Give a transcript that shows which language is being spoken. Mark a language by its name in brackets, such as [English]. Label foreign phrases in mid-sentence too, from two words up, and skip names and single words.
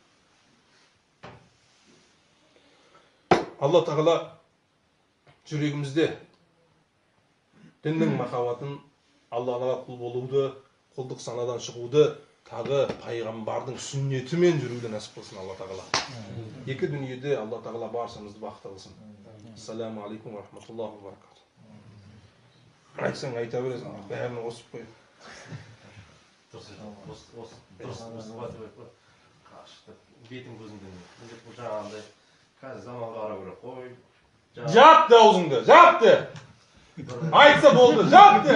[Kazakh] Алла Тағала жүрегімізде діннің махаббатын, Аллаға құл болуды, құлдық санадан шығуды, тағы пайғамбардың сүннетімен жүруді нәсіп қылсын Алла Тағала. Екі дүниеде Алла Тағала баршамызды бақытты қылсын. [Arabic] السلام عليكم ورحمة الله وبركاته. [Kazakh] Айтсаң айта бересің, бәрін осып қой. Бетің көзіңден. Жаңағындай қазір заманға қарап көріп қой. Жапты аузыңды, жапты. Айтса болды, жапты.